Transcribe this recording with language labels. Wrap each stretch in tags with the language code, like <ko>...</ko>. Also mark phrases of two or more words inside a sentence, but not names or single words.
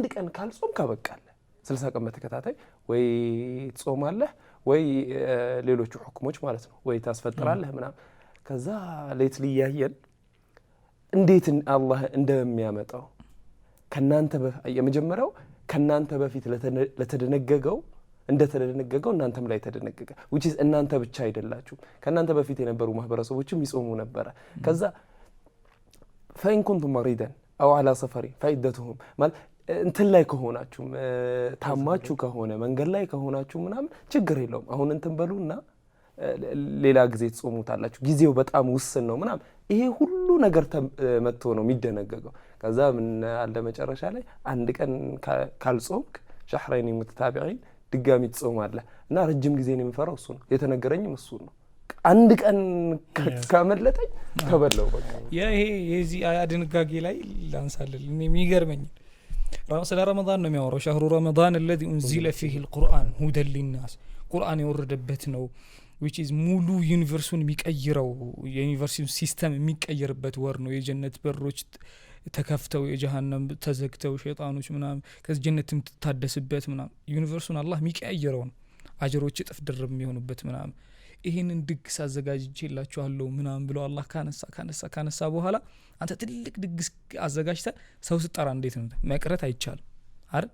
<am>ቀን ካልጾም ካበቃለ 60 ቀን በተከታታይ ወይ ጾማለህ ወይ ሌሎቹ ሁክሞች ማለት ነው ወይ ታስፈጥራለህ ምናምን። ከዛ ሌት ሊያየን እንዴት አላህ እንደሚያመጣው ከናንተ የመጀመሪያው ከናንተ በፊት ለተደነገገው እንደተደነገገው እናንተም ላይ ተደነገገ።</am> <en>which is</en> <am>እናንተ ብቻ አይደላችሁ፣ ከናንተ በፊት የነበሩ ማህበረሰቦችም ይጾሙ ነበር። ከዛ</am> <ar>فإن كنتم مريضا أو على سفر فعدتهم</ar> <am>ማለት እንትን ላይ ከሆናችሁ ታማችሁ ከሆነ መንገድ ላይ ከሆናችሁ ምናምን ችግር የለውም አሁን እንትን በሉና ሌላ ጊዜ ትጾሙታላችሁ፣ ጊዜው በጣም ውስን ነው ምናምን። ይሄ ሁሉ ነገር መጥቶ ነው የሚደነገገው። ከዛ ምን አለ መጨረሻ ላይ አንድ ቀን ካልጾምክ</am> <ar>شهرين متتابعين</ar> <am>ድጋሚ ትጾማለህ። እና ረጅም ጊዜ ነው የምፈራው እሱ ነው የተነገረኝም እሱ ነው። አንድ ቀን ካመለጠኝ ተበለው በቃ ይሄ የዚህ አያ ድንጋጌ ላይ ላንሳለል እኔ የሚገርመኝ ስለ ረመዳን ነው የሚያወራው።</am> <ar>شهر رمضان الذي انزل فيه القرآن هدى للناس፣</ar> <am>ቁርአን የወረደበት ነው</am> <en>which is</en> <am>ሙሉ ዩኒቨርሱን የሚቀይረው የዩኒቨርሲቲው ሲስተም የሚቀየርበት ወር ነው። የጀነት በሮች ተከፍተው የጀሃነም ተዘግተው ሸይጣኖች ምናምን ከዚህ ጀነት የምትታደስበት ምናምን ዩኒቨርሱን አላህ የሚቀይረው ነው። አጅሮች እጥፍ ድርብ የሚሆኑበት ምናምን። ይሄንን ድግስ አዘጋጅቼላችኋለሁ ምናምን ብሎ አላህ ካነሳ በኋላ አንተ ትልቅ ድግስ አዘጋጅተህ ሰው ስጠራ እንዴት ነው መቅረት አይቻልም አይደል?</am>